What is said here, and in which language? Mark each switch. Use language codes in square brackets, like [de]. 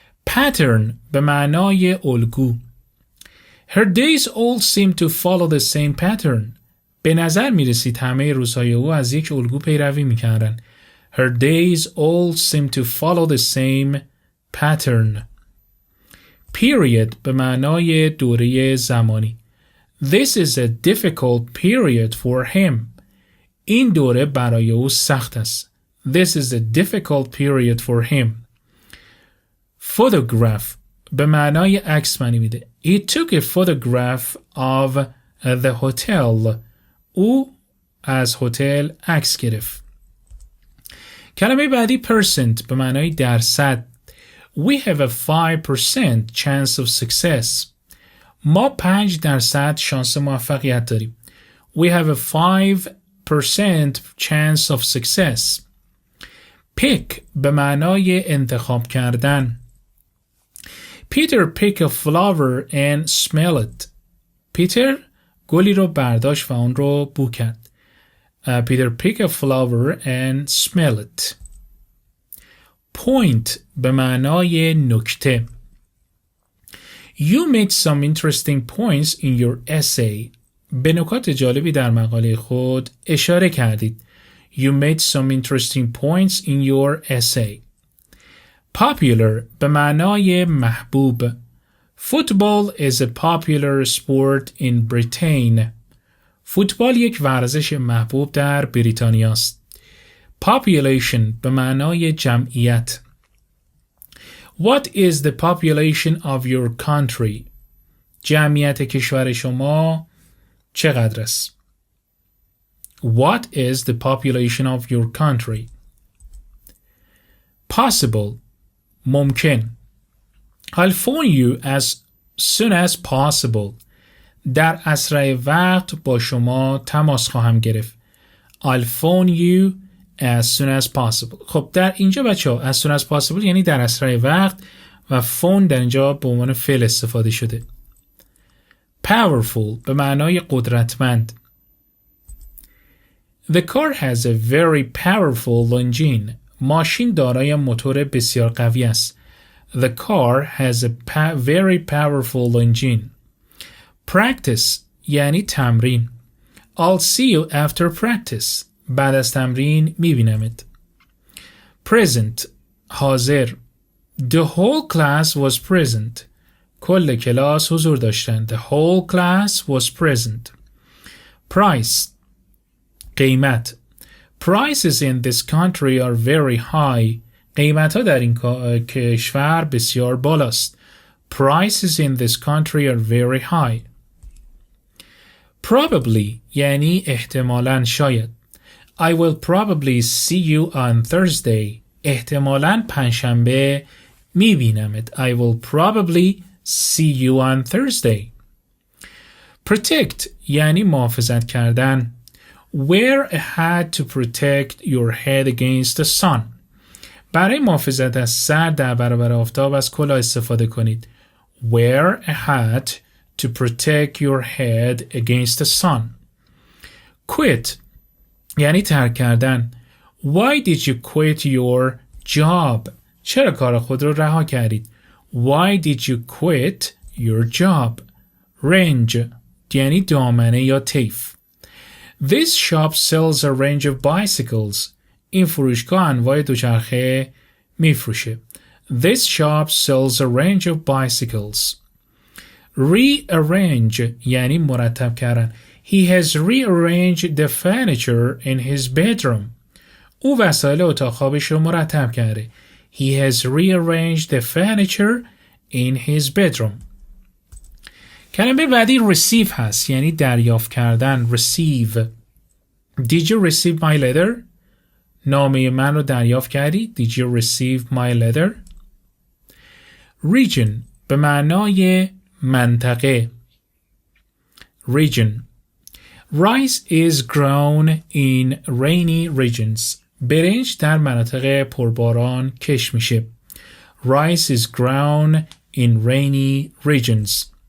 [fa] Pattern به معنای الگو. [en] Her days all seem to follow the same pattern. [fa] به نظر میرسید همه روزهای او از یک الگو پیروی میکردن. [en] Her days all seem to follow the same pattern. [fa] Period به معنای دوره زمانی. [en] This is a difficult period for him. [fa] این دوره برای او سخت است. [en] This is a difficult period for him. [fa] Photograph به معنای عکس معنی میده. [en] He took a photograph of the hotel. [fa] او از هتل عکس گرفت. کلمه بعدی percent به معنای درصد. [en] We have a 5% chance of success. [fa] ما 5% شانس موفقیت داریم. [en] We have a 5% chance of success. [fa] Pick به معنای انتخاب کردن. [en] Peter pick a flower and smell it. [fa] پیتر گلی رو برداشت و اون رو بو کرد. [en] Peter pick a flower and smell it. [fa] Point به معنای نکته. [en] You made some interesting points in your essay. [fa] به نکات جالبی در مقاله خود اشاره کردید. [en] You made some interesting points in your essay. [fa] Popular به معنای محبوب. [en] Football is a popular sport in Britain. [fa] فوتبال یک ورزش محبوب در بریتانیا است. Population به معنای جمعیت. [en] What is the population of your country? [fa] جمعیت کشور شما چقدر است؟ [en] What is the population of your country? Possible ممکن. I'll phone you as soon as possible. [fa] در اسرع وقت با شما تماس خواهم گرفت. [en] I'll phone you as soon as possible. [fa] خب در اینجا بچه‌ها [en] as soon as possible [fa] یعنی در اسرع وقت و phone در اینجا به عنوان فعل استفاده شده. powerful به معنای قدرتمند. [en] The car has a very powerful engine. [fa] ماشین دارای موتور بسیار قوی است. [en] The car has a very powerful engine. [fa] Practice یعنی تمرین. [en] I'll see you after practice. [fa] بعد از تمرین میبینمت. [en] Present حاضر. The whole class was present. [fa] کل کلاس حضور داشتند. [en] The whole class was present. Price قیمت. Prices in this country are very high. [fa] قیمت ها در این کشور بسیار بالاست. [en] Prices in this country are very high. [fa] Probably یعنی احتمالاً شاید. [en] I will probably see you on Thursday. [fa] احتمالاً پنجشنبه میبینمت. [en] I will probably see you on Thursday. [fa] Protect یعنی محافظت کردن. [en] Wear a hat to protect your head against the sun. [fa] برای محافظت از سر در برابر آفتاب از کلاه استفاده کنید. [en] Wear a hat to protect your head against the sun. [fa] Quit یعنی ترک کردن. [en] Why did you quit your job? [fa] چرا کار خود را رها کردید؟ [en] Why did you quit your job? [fa] Range یعنی دامنه یا طیف. [en] This shop sells a range of bicycles. [fa] این فروشگاه انواع دوچرخه میفروشه. [en] This shop sells a range of bicycles. [fa] Rearrange یعنی مرتب کردن. [en] He has rearranged the furniture in his bedroom. [fa] او وسایل اتاق خوابش رو مرتب کرده. [en] He has rearranged the furniture in his bedroom. [fa] کلمه بعدی receive هست یعنی دریافت کردن. [en] Receive. Did you receive my letter? [fa] نامه من رو دریافت کردی؟ [en] Did you receive my letter? [fa] Region به معنای منطقه. [en] Region. Rice is grown in rainy regions. [fa] برنج در مناطق پرباران کشت میشه. [en] Rice is grown in rainy regions.